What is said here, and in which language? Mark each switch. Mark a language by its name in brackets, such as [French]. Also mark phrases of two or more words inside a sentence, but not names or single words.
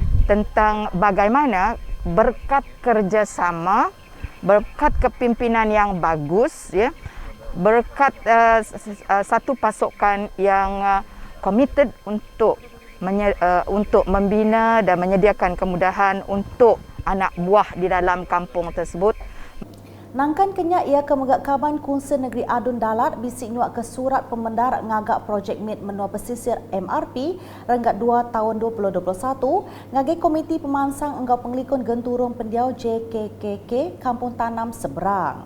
[Malay] tentang bagaimana berkat kerjasama, berkat kepimpinan yang bagus, ya, berkat satu pasukan yang committed untuk membina dan menyediakan kemudahan untuk anak buah di dalam kampung tersebut. [Iban] Nangkan kenyak ia ke megak kaban Kunsen Negeri Adun Dalat bisik nyuak ke surat pemendar ngagak projek MIT Menua Pesisir MRP Renggat 2 tahun 2021 ngagak Komiti Pemansang Enggau Pengelikun Genturung Pendiau JKKK Kampung Tanam Seberang.